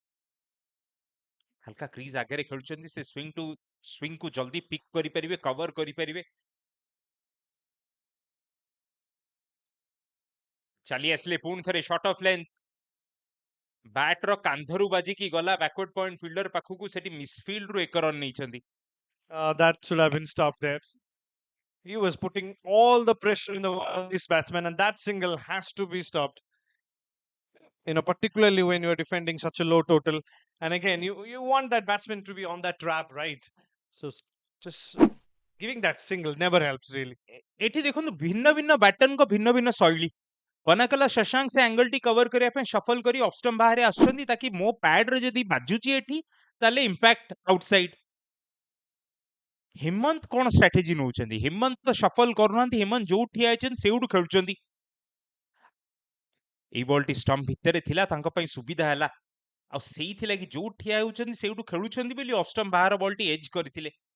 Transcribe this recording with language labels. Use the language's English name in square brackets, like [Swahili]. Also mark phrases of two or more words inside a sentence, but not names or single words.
[Odia] ହାଲକା କ୍ରିଜ୍ ଆଗରେ ଖେଳୁଛନ୍ତି, ସେ ସ୍ୱିଙ୍ଗକୁ ଜଲ୍ଦି ପିକ୍ କରିପାରିବେ, କଭର କରିପାରିବେ। ଚାଲି ଆସିଲେ ପୁଣି ଥରେ [English] short of length, [Odia] ବ୍ୟାଟର କାନ୍ଧରୁ ବାଜିକି ଗଲା [English] backward point fielder [Odia] ପାଖକୁ, ସେଠି ମିସଫିଲ୍ଡରୁ 1 ରନ୍ ନେଇଛନ୍ତି। [English] That should have been stopped there. He was putting all the pressure in this batsman, and that single has to be stopped. particularly when you're defending such a low total. And again, you want that batsman to be on that trap, right? So just giving that single never helps really. [Odia] ଏଠି ଦେଖନ୍ତୁ ଭିନ୍ନ ଭିନ୍ନ ବ୍ୟାଟରଙ୍କ ଭିନ୍ନ ଭିନ୍ନ ଶୈଳୀ କନାକଲା ଶଶାଙ୍କ ସେ ଆଙ୍ଗଲ ଟି କଭର କରିବା ପାଇଁ ସଫଲ କରି [English] off stump [Odia] ବାହାରେ ଆସୁଛନ୍ତି ତାକି ମୋ ପ୍ୟାଡରେ ଯଦି ବାଜୁଛି ଏଠି ତାହେଲେ [English] impact outside [Odia] ହେମନ୍ତ କଣ ଷ୍ଟ୍ରାଟେଜି ନଉଛନ୍ତି ହେମନ୍ତ ତ ସଫଲ କରୁନାହାନ୍ତି ହେମନ୍ତ ଯୋଉ ଠିଆ ହେଇଛନ୍ତି ସେଇଠୁ ଖେଳୁଛନ୍ତି ଏଇ ବଲଟି ଷ୍ଟମ୍ପ ଭିତରେ ଥିଲା ତାଙ୍କ ପାଇଁ ସୁବିଧା ହେଲା ଆଉ ସେଇଥିଲାଗି ଯୋଉ ଠିଆ ହେଉଛନ୍ତି ସେଇଠୁ ଖେଳୁଛନ୍ତି ବୋଲି [English] off stump [Odia] ବାହାର ବଲଟି ଏଜ୍ କରିଥିଲେ